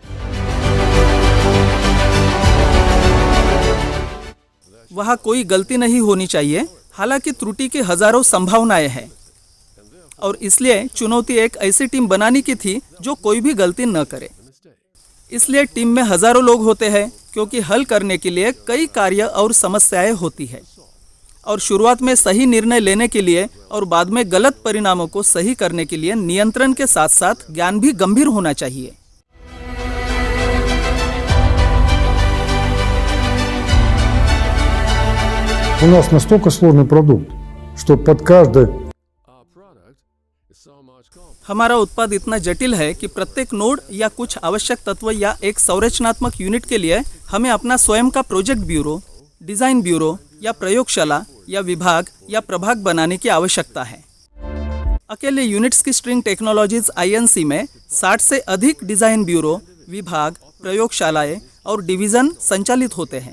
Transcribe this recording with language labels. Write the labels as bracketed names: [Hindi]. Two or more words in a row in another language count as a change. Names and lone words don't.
[Hindi] वहाँ कोई गलती नहीं होनी चाहिए, हालांकि त्रुटि की हजारों संभावनाएं हैं और इसलिए चुनौती एक ऐसी टीम बनाने की थी जो कोई भी गलती न करे। इसलिए टीम में हजारों लोग होते हैं क्योंकि हल करने के लिए कई कार्य और समस्याएं होती है और शुरुआत में सही निर्णय लेने के लिए और बाद में गलत परिणामों को सही करने के लिए नियंत्रण के साथ साथ ज्ञान भी गंभीर होना चाहिए। [Russian] У нас настолько сложный продукт, что под каждый [Hindi] हमारा उत्पाद इतना जटिल है कि प्रत्येक नोड या कुछ आवश्यक तत्व या एक संरचनात्मक यूनिट के लिए हमें अपना स्वयं का प्रोजेक्ट ब्यूरो, डिज़ाइन ब्यूरो या प्रयोगशाला या विभाग या प्रभाग बनाने की आवश्यकता है। अकेले यूनिट्स की स्ट्रिंग टेक्नोलॉजीज INC में 60 से अधिक डिज़ाइन ब्यूरो, विभाग, प्रयोगशालाएं और डिवीज़न संचालित होते हैं।